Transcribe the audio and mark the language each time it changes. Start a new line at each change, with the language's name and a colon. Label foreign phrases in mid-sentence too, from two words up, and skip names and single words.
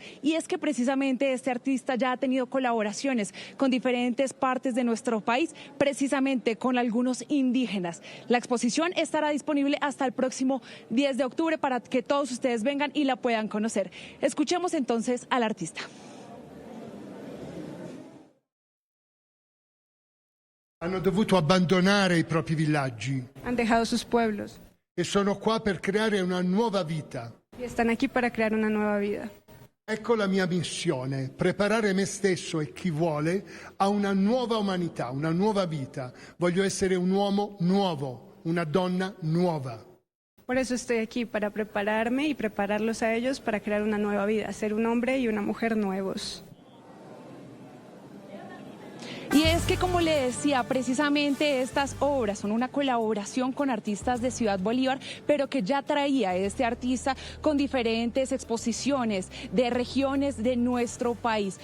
Spanish: Y es que precisamente este artista ya ha tenido colaboraciones con diferentes partes de nuestro país, precisamente con algunos indígenas. La exposición estará disponible hasta el próximo 10 de octubre para que todos ustedes vengan y la puedan conocer. Escuchemos entonces al artista.
Italian: Hanno dovuto abbandonare i propri villaggi.
Spanish: Han dejado sus pueblos.
Italian: E sono qua per creare una nuova vita.
Spanish: Y están aquí para crear una nueva vida.
Italian: Ecco la mia missione, preparare me stesso e chi vuole a una nuova umanità, una nuova vita. Voglio essere un uomo nuovo, una donna nuova.
Spanish: Por eso estoy aquí, para prepararme y prepararlos a ellos para crear una nueva vida, ser un hombre y una mujer nuevos. Y es que, como le decía, precisamente estas obras son una colaboración con artistas de Ciudad Bolívar, pero que ya traía este artista con diferentes exposiciones de regiones de nuestro país.